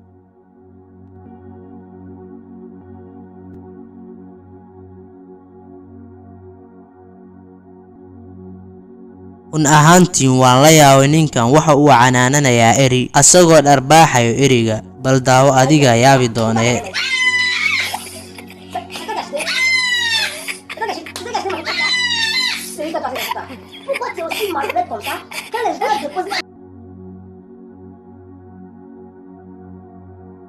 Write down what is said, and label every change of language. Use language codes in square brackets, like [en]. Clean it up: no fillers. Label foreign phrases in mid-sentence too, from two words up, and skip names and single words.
[so] run ahaantiin waan la yaabay. ninkan waxa uu canaananayaa eri asagoo dharbaaxayo eriga. bal daawo adiga yaabi doonee. [fr] Pourquoi tu es aussi malhonnête comme ça? Quand les gens te posent